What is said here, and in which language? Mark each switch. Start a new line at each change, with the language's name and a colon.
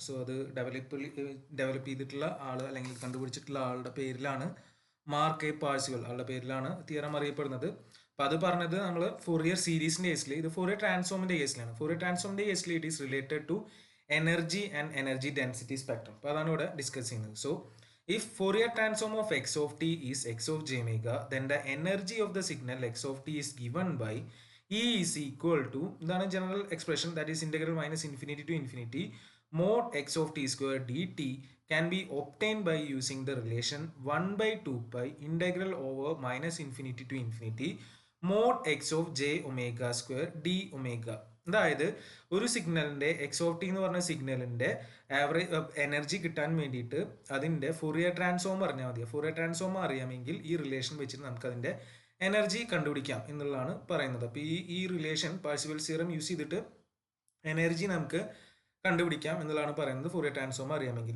Malayalam: So അത് develop ചെയ്തിട്ടുള്ള ആൾ അല്ലെങ്കിൽ കണ്ടുപിടിച്ചിട്ടുള്ള ആളുടെ പേരിലാണ് മാർക്ക് എ പാർസിവൽ, ആളുടെ പേരിലാണ് തിയറം അറിയപ്പെടുന്നത്. അപ്പോൾ അത് പറഞ്ഞത് നമ്മൾ ഫോറിയർ സീരീസിന്റെ കേസിൽ, ഇത് ഫോറിയർ ട്രാൻസ്ഫോമിന്റെ കേസിലാണ്. ഫോറിയർ ട്രാൻസ്ഫോമിന്റെ കേസിൽ
English: It is related to energy and energy density spectrum.
Malayalam: അപ്പോൾ അതാണ് ഇവിടെ ഡിസ്കസ് ചെയ്യുന്നത്.
English: So if Fourier transform of x of t is x of j omega, then the energy of the signal x of t is given by E is equal to the general expression, that is integral minus infinity to infinity mod x of t square dt can be obtained by using the relation 1 by 2 pi integral over minus infinity to infinity mod x of j omega square d omega.
Malayalam: അതായത് ഒരു സിഗ്നലിന്റെ X of T എന്ന് പറഞ്ഞ സിഗ്നലിന്റെ average energy കിട്ടാൻ വേണ്ടിയിട്ട് അതിന്റെ Fourier transform അറിഞ്ഞാൽ മതി. ഫൊറിയർ ട്രാൻസ്ഫോം അറിയാമെങ്കിൽ ഈ റിലേഷൻ വെച്ചിട്ട് നമുക്ക് അതിന്റെ എനർജി കണ്ടുപിടിക്കാം എന്നുള്ളതാണ് പറയുന്നത്. അപ്പോൾ ഈ റിലേഷൻ പാർസിവൽ തിയറം യൂസ് ചെയ്തിട്ട് എനർജി നമുക്ക് കണ്ടുപിടിക്കാം എന്നുള്ളതാണ് പറയുന്നത് ഫൊറിയർ ട്രാൻസ്ഫോം അറിയാമെങ്കിൽ.